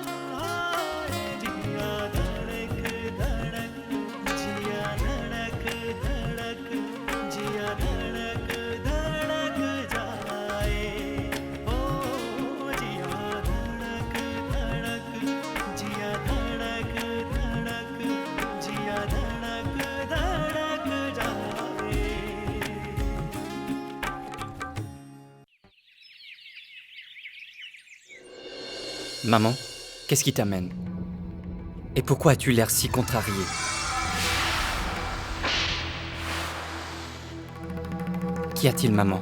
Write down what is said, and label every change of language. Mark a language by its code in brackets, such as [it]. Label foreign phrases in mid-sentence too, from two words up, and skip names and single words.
[hi] हाय जिया धड़क धड़क, जिया धड़क धड़क, जिया धड़क धड़क जाए। ओ जिया धड़क धड़क, जिया धड़क धड़क, जिया धड़क धड़क जाए। [fr] Maman, qu'est-ce qui t'amène? Et pourquoi as-tu l'air si contrarié? Qu'y a-t-il, maman?